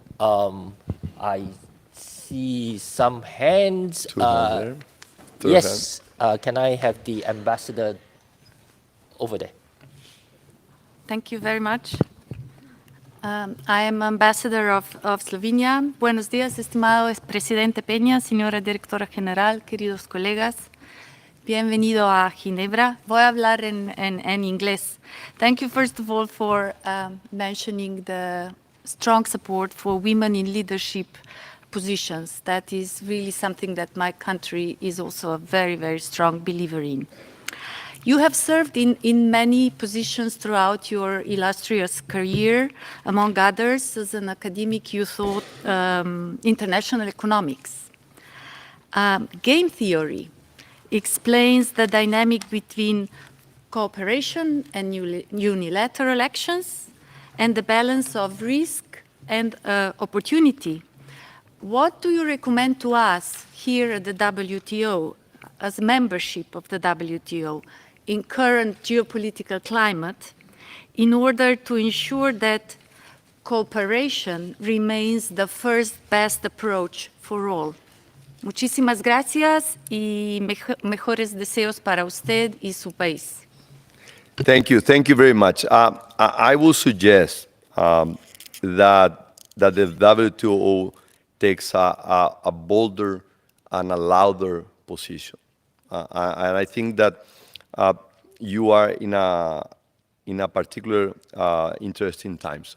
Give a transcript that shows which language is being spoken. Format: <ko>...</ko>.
<en>I see some hands. Yes, can I have the ambassador over there? Thank you very much. I am ambassador of Slovenia.</en> <es>Buenos días, estimado Presidente Peña, señora Directora General, queridos colegas. Bienvenido a Ginebra. Voy a hablar en inglés.</es> <en>Thank you, first of all, for mentioning the strong support for women in leadership positions. That is really something that my country is also a very, very strong believer in. You have served in many positions throughout your illustrious career. Among others, as an academic, you taught international economics. Game theory explains the dynamic between cooperation and unilateral actions and the balance of risk and opportunity. What do you recommend to us here at the WTO, as membership of the WTO, in current geopolitical climate, in order to ensure that cooperation remains the first best approach for all?</en> <es>Muchísimas gracias y mejores deseos para usted y su país.</es> <en>Thank you very much. I will suggest that the WTO takes a bolder and a louder position. And I think that you are in a particular interesting times.</en>